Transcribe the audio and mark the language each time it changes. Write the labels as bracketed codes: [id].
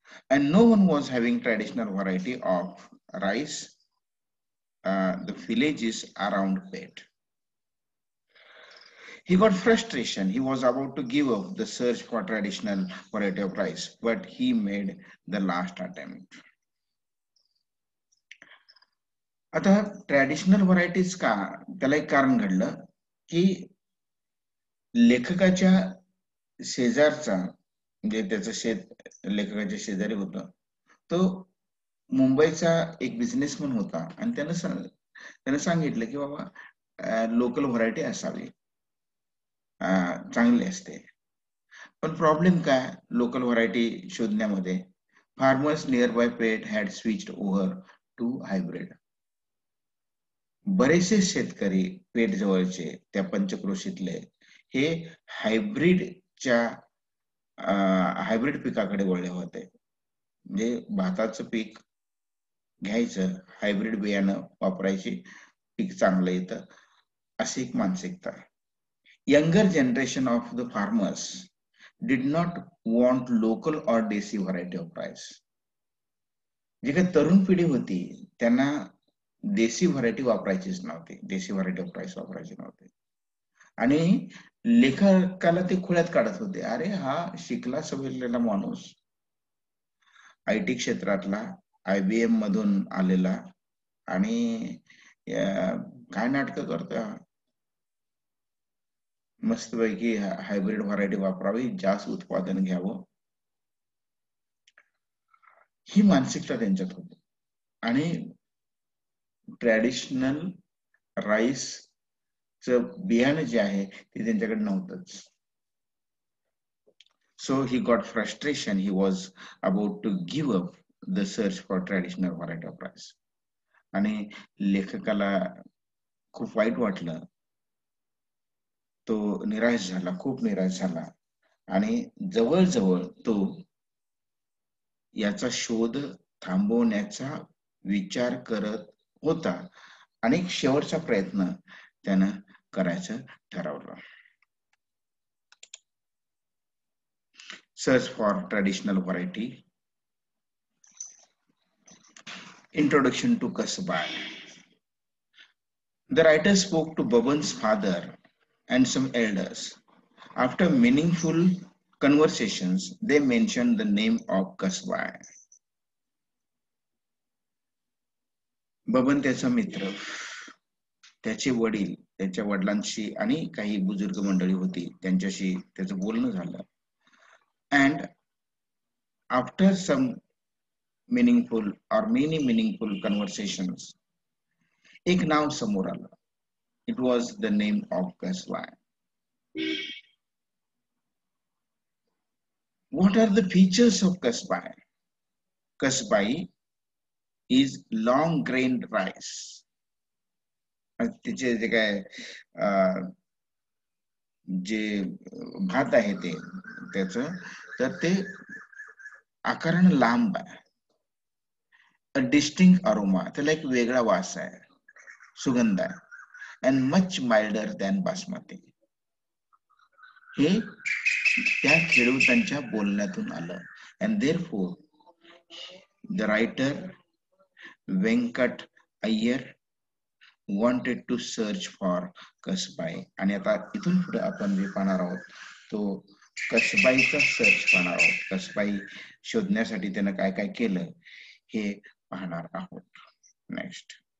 [en] And no one was having traditional variety of rice, the villages around Pet. He got frustration. He was about to give up the search for traditional variety of rice, but he made the last attempt. [mr] आता traditional varieties का त्याला एक कारण घडलं की लेखकाच्या शेजारचा म्हणजे त्याचं शेत लेखकाच्या शेजारी होतं तो मुंबईचा एक बिझनेसमन होता आणि त्यानं सांगितलं की बाबा लोकल व्हरायटी असावी, चांगली असते. पण प्रॉब्लेम काय local variety शोधण्यामध्ये? [en] Farmers nearby Peth had switched over to hybrid. [mr] बरेचसे शेतकरी पेट जवळचे त्या पंचक्रोशीतले हे हायब्रिडच्या हायब्रिड पिकाकडे वळले होते. म्हणजे भाताचं पीक घ्यायचं, हायब्रिड बियाणं वापरायची, पीक चांगलं येतं, अशी एक मानसिकता. [en] Younger generation of the farmers did not want local or desi variety of rice. [mr] जी काही तरुण पिढी होती त्यांना देसी व्हरायटी वापरायचीच नव्हती, देसी व्हरायटी ऑफ राईस वापरायची नव्हती आणि लेखकाला ते खुळ्यात काढत होते. अरे हा शिकला सवरलेला माणूस, IT क्षेत्रातला, IBM मधून आलेला आणि काय नाटकं करतोय, मस्तपैकी हायब्रिड व्हरायटी वापरावी, जास्त उत्पादन घ्यावं, ही मानसिकता त्यांच्यात होती आणि ट्रॅडिशनल राईस च बियाणं जे आहे ते त्यांच्याकडे नव्हतंच. [en] So he got frustration. He was about to give up the search for traditional variety of rice. [mr] आणि लेखकाला खूप वाईट वाटलं, तो निराश झाला, खूप निराश झाला आणि जवळजवळ तो याचा शोध थांबवण्याचा विचार करत होता आणि शेवटचा प्रयत्न त्यानं करायचं ठरवलं. [en] Search for traditional variety. Introduction to Kasbai. The writer spoke to Baban's father and some elders. After meaningful conversations, they mentioned the name of Kasbai. [mr] Baban त्याचा मित्र, त्याचे वडील, त्याच्या वडिलांशी आणि काही बुजुर्ग मंडळी होती त्यांच्याशी त्याचं बोलणं झालं. [en] And after some meaningful or many meaningful conversations, [mr] एक नाव समोर आलं. [en] It was the name of Kasbai. What are the features of Kasbai? Kasbai is long grained rice. [mr] तिचे जे काय जे भात आहे ते त्याचं तर ते आकाराने लांब आहे. [en] A distinct aroma, [mr] त्याला एक वेगळा वास आहे, सुगंध आहे. [en] And much milder than basmati. [mr] हे त्या खेडूतांच्या बोलण्यातून आलं. [en] And therefore the writer Venkat Iyer wanted to search for Kasbai. [mr] आणि आता इथून पुढे आपण जे पाहणार आहोत तो कसबाईचा सर्च पाहणार आहोत. कसबाई शोधण्यासाठी त्यानं काय काय केलं हे पाहणार आहोत. [en] Next.